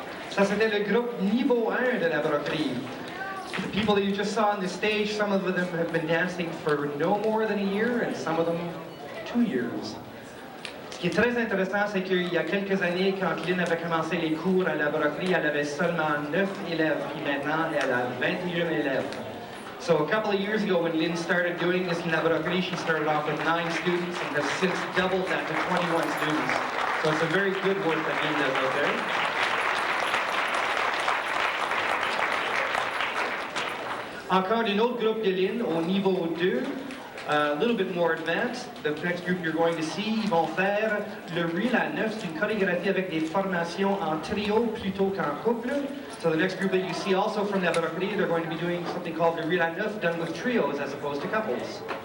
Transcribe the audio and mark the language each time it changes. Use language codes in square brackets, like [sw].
[fr] Ça, c'était le groupe niveau 1 de la broderie. [en] The people that you just saw on the stage, some of them have been dancing for no more than a year, and some of them 2 years. [fr] Ce qui est très intéressant, c'est qu'il y a quelques années, quand Lynn avait commencé les cours à la broderie, elle avait seulement 9 élèves, puis maintenant, elle a 21 élèves. [en] So a couple of years ago, when Lynn started doing this in la broderie, she started off with 9 students and has since doubled that to 21 students. So it's a very good work that Lynn does out there. [fr] Encore un autre groupe de Lynn au niveau 2, [en] a little bit more advanced. The next group you're going to see, [fr] ils vont faire le reel à 9. C'est une chorégraphie avec des formations en trio plutôt qu'en couple. [en] So the next group that you see also from la broderie, they're going to be doing something called the reel à 9, done with trios as opposed to couples.